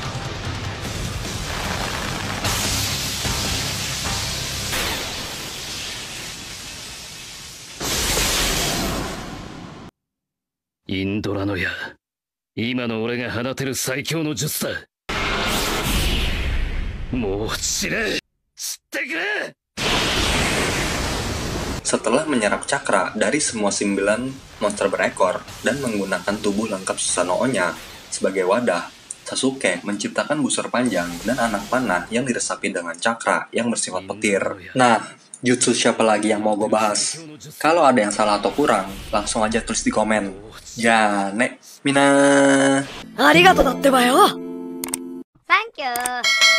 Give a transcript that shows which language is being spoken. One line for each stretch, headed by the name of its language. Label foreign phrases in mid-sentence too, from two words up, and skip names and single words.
Japanese: Indora Noya. 今の俺が放てる最強の術だ。もう知れ。知ってくれ。
Indonesian: Setelah menyerap cakra dari semua 9 monster berekor dan menggunakan tubuh lengkap Susanoo-nya sebagai wadah, Sasuke menciptakan busur panjang dan anak panah yang diresapi dengan cakra yang bersifat petir. Nah, jutsu siapa lagi yang mau gue bahas? Kalau ada yang salah atau kurang, langsung aja tulis di komen.
Japanese: じゃあね、みんな. ありがとうだってばよ.
English: Thank you.